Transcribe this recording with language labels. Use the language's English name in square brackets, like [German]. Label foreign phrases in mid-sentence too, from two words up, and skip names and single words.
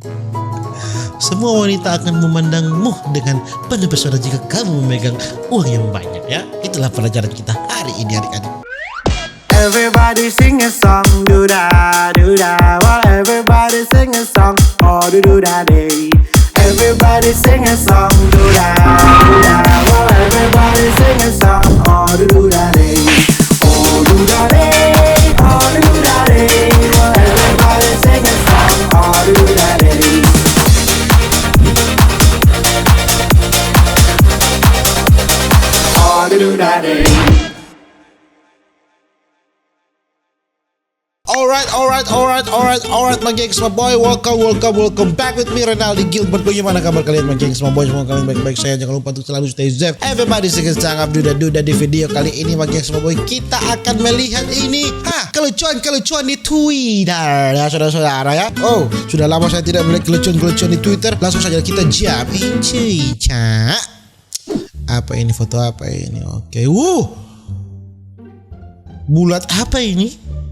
[Indonesian] Semua wanita akan memandangmu dengan penuh pesona jika kamu memegang uang yang banyak ya. Itulah pelajaran kita hari ini adik-adik. [English] Everybody sing a song, do da do da. Well, everybody sing a song, oh do da day. Everybody sing a song, do da do da. Well, everybody sing a song, oh do da day. Oh do da day, oh do da day. Well, everybody sing a song, oh do da day. Oh do da day. Alright, my gengs, my boy. Welcome back with me, [Indonesian] Renaldi Gilbert. Bagaimana kabar kalian, [English] my gengs, my boy? [Indonesian] Semua kalian baik-baik saya. Jangan lupa untuk selalu [English] stay safe. [Indonesian] Everybody sangat duda di video kali ini, [English] my gengs, my boy. [Indonesian] Kita akan melihat ini, kelucuan di Twitter ya, saudara-saudara ya. Oh, sudah lama saya tidak melihat kelucuan di Twitter. Langsung saja kita jamin, cuy. Apa ini, foto apa ini? Oke, bulat apa ini?